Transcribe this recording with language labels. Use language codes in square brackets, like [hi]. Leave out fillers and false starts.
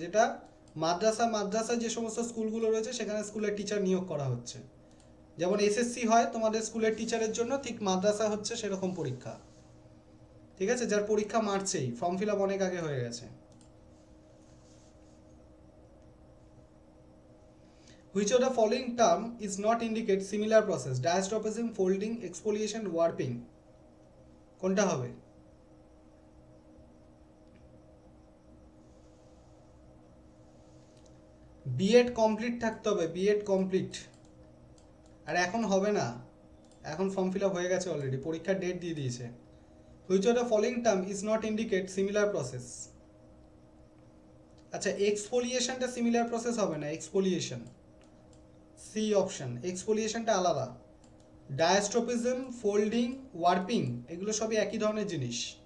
[bn] যেটা মাদ্রাসা যে সমস্ত স্কুলগুলো রয়েছে সেখানে স্কুলের টিচার নিয়োগ করা হচ্ছে। যেমন এসএসসি হয় তোমাদের স্কুলের টিচারের জন্য, ঠিক মাদ্রাসা হচ্ছে সেরকম পরীক্ষা। ঠিক আছে, যার পরীক্ষা মার্চেই, ফর্ম ফিল আপ অনেক আগে হয়ে গেছে। [en] Which of the following term is not indicate similar process? Diastrophism, folding, exfoliation, warping. [bn] কোনটা হবে? বিএড কমপ্লিট থাকতে হবে, বিএড কমপ্লিট। আর এখন হবে না, এখন ফর্ম ফিল আপ হয়ে গেছে অলরেডি, পরীক্ষার ডেট দিয়ে দিয়েছে। [en] Which of the following term is not indicate similar process? [bn] আচ্ছা, এক্সফোলিয়েশনটা সিমিলার প্রসেস হবে না, এক্সফোলিয়েশন, সি অপশন, এক্সফোলিয়েশনটা আলাদা। ডায়াস্ট্রোপিজম, ফোল্ডিং, ওয়ার্পিং এগুলো সবই একই ধরনের জিনিস।